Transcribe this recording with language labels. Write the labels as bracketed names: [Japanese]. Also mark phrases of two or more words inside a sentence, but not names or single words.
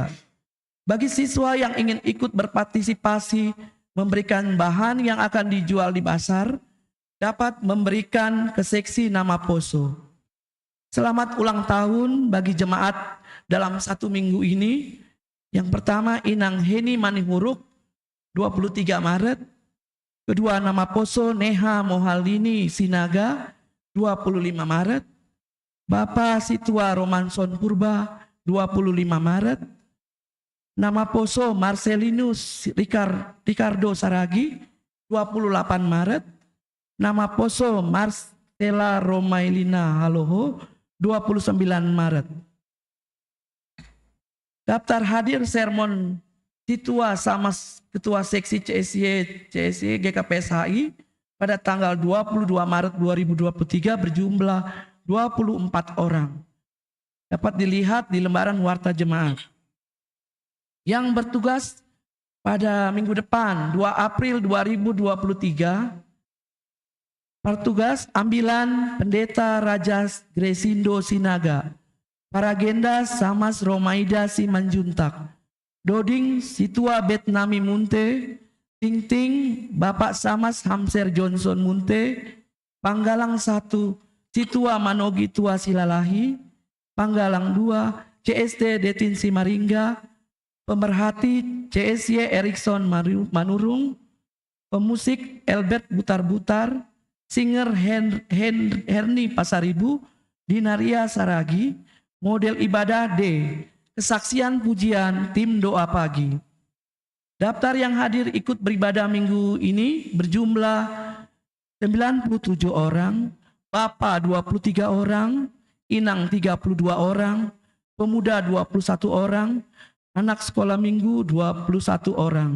[Indonesian] Bagi siswa yang ingin ikut berpartisipasi memberikan bahan yang akan dijual di basar, dapat memberikan ke seksi Nama Poso. Selamat ulang tahun bagi jemaat dalam 1 minggu ini. Yang pertama Inang Heni Manihuruk 23 Maret, kedua Nama Poso Neha Mohalini Sinaga 25 Maret, Bapak Situa Romanson Purba 25 Maret, Nama Poso Marcelinus Ricardo Saragi 28 Maret, Nama Poso Marcela Romailina Haloho 29 Maret. Daftar hadir sermon Situa sama Ketua Seksi CSY GKPS HI pada tanggal 22 Maret 2023 berjumlah 24 orang. Dapat dilihat di lembaran warta jemaat. Yang bertugas pada minggu depan 2 April 2023, Pertugas Ambilan Pendeta Raja Gresindo Sinaga, Paragenda Samas Romaida Simanjuntak, Doding Situa Betnami Munte, Ting Bapak Samas Hamser Johnson Munte, Panggalang 1 Situa Manogi Tua Silalahi, Panggalang 2 CST Detin Simaringga, Pemerhati CSY Erikson Manurung, Pemusik Elbert Butar-Butar, Singer Herni Pasaribu, Dinaria Saragi. Model ibadah D, kesaksian pujian tim doa pagi. Daftar yang hadir ikut beribadah minggu ini berjumlah 97 orang, Bapak 23 orang, Inang 32 orang, Pemuda 21 orang, Anak sekolah minggu 21 orang.